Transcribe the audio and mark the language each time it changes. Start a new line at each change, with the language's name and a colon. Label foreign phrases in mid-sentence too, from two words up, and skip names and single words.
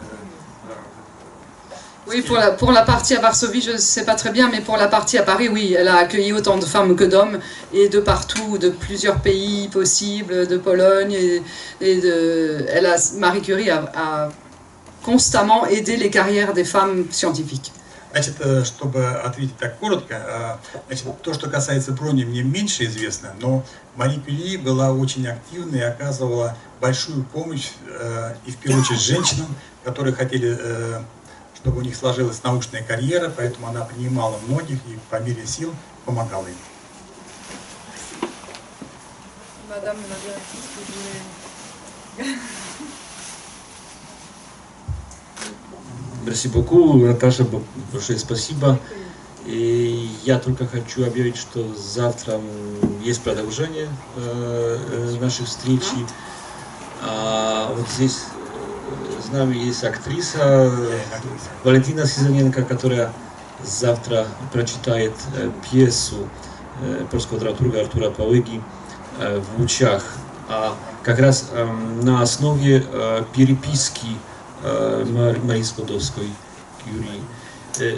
French: Oui, pour la partie à Varsovie, je ne sais pas très bien, mais pour la partie à Paris, oui, elle a accueilli autant de femmes que d'hommes, et de partout, de plusieurs pays possibles, de Pologne, Marie Curie a constamment aidé les carrières des femmes scientifiques.
Russian: Значит, чтобы ответить так коротко, то, что касается Брони, мне меньше известно, но Мари Кюри была очень активна и оказывала большую помощь, и в первую очередь женщинам, которые хотели, чтобы у них сложилась научная карьера, поэтому она принимала многих и по мере сил помогала им.
French: Merci beaucoup,
Russian: Наташа, большое спасибо. И я только хочу объявить, что завтра есть продолжение наших встреч. Вот здесь с нами есть актриса Валентина Сизаненко, которая завтра прочитает пьесу польского драматурга Артура Павыги «В лучах», как раз на основе переписки Марии Складовской-Кюри.